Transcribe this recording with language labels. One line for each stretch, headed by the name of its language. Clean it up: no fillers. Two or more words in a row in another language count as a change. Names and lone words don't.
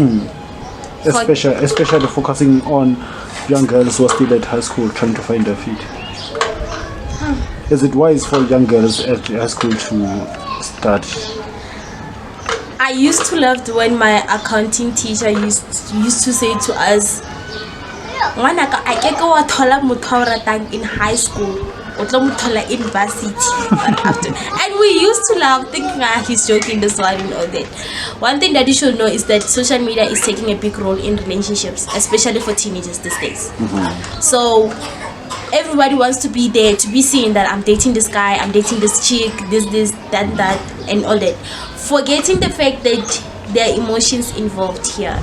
English: Especially focusing on young girls who are still at high school trying to find their feet. Is it wise for young girls at high school to start? I used to love when my accounting teacher used to say to us, "Ngwanaka, I can go
Southern Sotho: thola motho o ratang
English: in high school,
Southern Sotho: o tlo mo thola
English: in university." And we used to laugh, thinking he's joking this one and all that. One thing that you should know is that social media is taking a big role in relationships, especially for teenagers these days. So everybody wants to be there, to be seen that I'm dating this guy, I'm dating this chick, this, that, and all that, forgetting the fact that there are emotions involved here.